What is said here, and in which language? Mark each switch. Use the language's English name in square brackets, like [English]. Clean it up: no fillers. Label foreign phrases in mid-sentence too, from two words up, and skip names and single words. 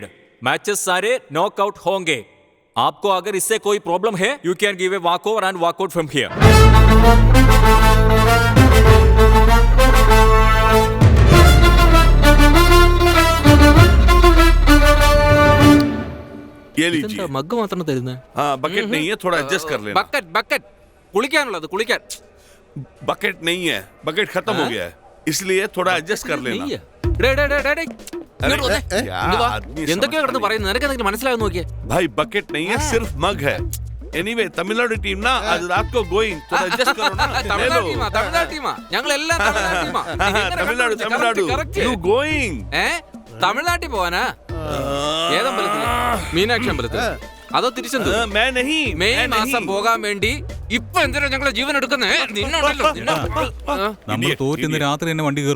[Hindi] मैचेस सारे नॉकआउट होंगे. आपको अगर इससे कोई प्रॉब्लम है [English] you can give a walk over and walk out from here. [Hindi] ये लीजिए. [Malayalam] മഗ് മാത്രം തരുന്നത്. [Hindi] हाँ बकेट नहीं है, थोड़ा एडजस्ट कर लेना. [Malayalam] ബക്കറ്റ് കുളിക്കാനുള്ളത് കുളിക്കാൻ. [Hindi] बकेट नहीं है, बकेट खत्म हो गया है, इसलिए थोड़ा एडजस्ट कर लेना. [Malayalam] എന്തൊക്കെയാ കിടന്ന് പറയുന്നത്? നിനക്ക് എന്തെങ്കിലും മനസ്സിലാകുന്ന നോക്കിയേ. [Hindi] भाई बकेट नहीं है, सिर्फ मग है. एनीवे तमिलनाडु टीम ना आज रात को गोइंग, थोड़ा एडजस्ट करो ना. [Malayalam] തമിഴ്നാട് ടീമാ ഞങ്ങൾ എല്ലാം [English] Tamil Nadu you going. [Malayalam] തമിഴ്നാട്ടിൽ പോവാനാ? ഏതമ്പലത്തില്? മീനാക്ഷി അമ്പലത്തിൽ? അതോ തിരിച്ചെന്ത്? മെയ് മാസം പോകാൻ വേണ്ടി ഇപ്പൊ എന്തിനാ ഞങ്ങളെ ജീവൻ എടുക്കുന്നേ? നമ്മൾ തോറ്റുന്ന രാത്രി തന്നെ വണ്ടി കയറും.